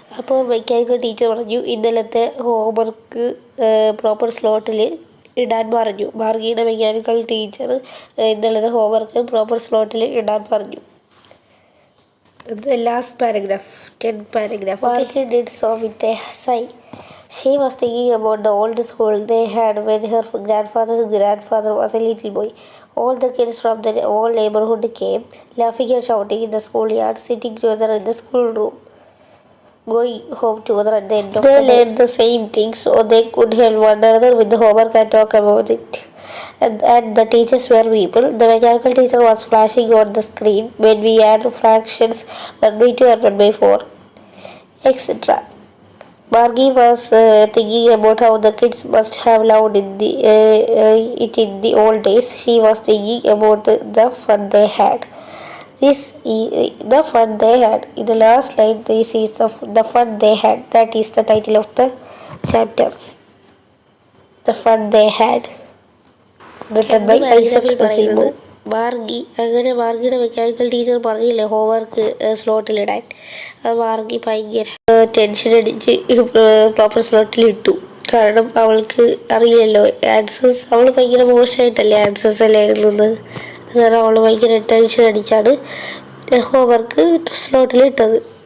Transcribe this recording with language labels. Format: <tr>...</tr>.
<ml>അപ്പോൾ mechanical teacher പറഞ്ഞു, ഇന്നലത്തെ ഹോംവർക്ക് പ്രോപ്പർ സ്ലോട്ടിൽ ഇടാൻ പറഞ്ഞു. മാർഗിയുടെ മെക്കാനിക്കൽ ടീച്ചർ ഇന്നലത്തെ ഹോംവർക്ക് പ്രോപ്പർ സ്ലോട്ടിൽ ഇടാൻ പറഞ്ഞു.</ml> <en>The last paragraph, 10th paragraph. Margie did so with a sigh. She was thinking about the old school they had when her grandfather's grandfather was a little boy. All the kids from the whole neighborhood came, laughing and shouting in the schoolyard, sitting together in the schoolroom, going home together at the end of the day. They learned the same things, so they could help one another with the homework and talk about it. And the teachers were people. The mechanical teacher was flashing on the screen when we add fractions 1/2 and 1/4, etc. Margie was thinking about how the kids must have loved it in the old days. She was thinking about the fun they had. The fun they had. In the last line, this is the fun they had. That is the title of the chapter. The fun they had. Written by Isaac Asimov.</en> <ml>മാർഗിയുടെ mechanical teacher പറഞ്ഞില്ലേ homework സ്ലോട്ടിലിടാൻ. അത് മാർഗി ഭയങ്കര tension അടിച്ച് proper സ്ലോട്ടിലിട്ടു. കാരണം അവൾക്ക് അറിയില്ലല്ലോ answers. അവൾ ഭയങ്കര മോശമായിട്ടല്ലേ answers എല്ലാം എഴുതുന്നത്. കാരണം അവൾ ഭയങ്കര ടെൻഷൻ അടിച്ചാണ് ഹോംവർക്ക് സ്ലോട്ടിലിട്ടത്.</ml>